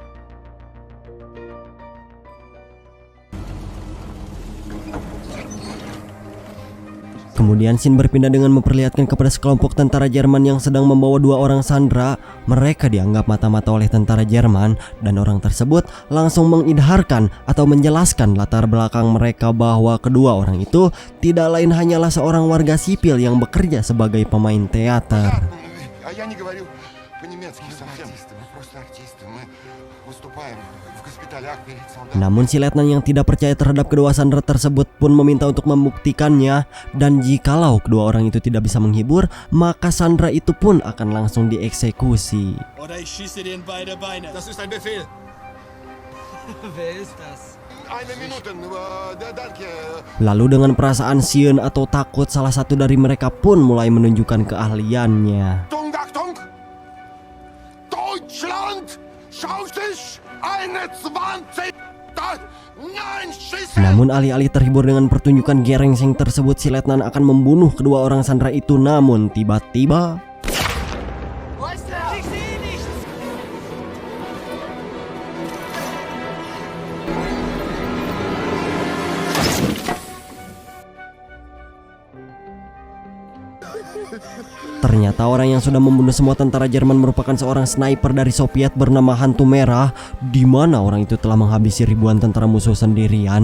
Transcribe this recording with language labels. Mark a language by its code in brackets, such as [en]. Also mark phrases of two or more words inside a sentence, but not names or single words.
[id] Kemudian scene berpindah dengan memperlihatkan kepada sekelompok tentara Jerman yang sedang membawa 2 orang sandera. Mereka dianggap mata-mata oleh tentara Jerman dan orang tersebut langsung mengidharkan atau menjelaskan latar belakang mereka bahwa kedua orang itu tidak lain hanyalah seorang warga sipil yang bekerja sebagai pemain teater. [ru] Я не говорю по-немецки совсем. Мы просто артисты. Мы выступаем в госпиталях перед солдатами. [id] Namun si letnan yang tidak percaya terhadap kedua sandera tersebut pun meminta untuk membuktikannya. Dan jikalau kedua orang itu tidak bisa menghibur, maka sandera itu pun akan langsung dieksekusi. [de] Oder ich schieße dir in beide Beine. Das ist ein Befehl. Wer ist das? Eine Minute. Danke. [id] Lalu dengan perasaan sieun atau takut, salah satu dari mereka pun mulai menunjukkan keahliannya. [de] Achtung, Achtung! Deutschland schaut sich 21! Nein, schießen! [id] Namun alih-alih terhibur dengan pertunjukan gerengseng tersebut, si letnan akan membunuh kedua orang sandera itu. Namun tiba-tiba ternyata orang yang sudah membunuh semua tentara Jerman merupakan seorang sniper dari Soviet bernama Hantu Merah, di mana orang itu telah menghabisi ribuan tentara musuh sendirian.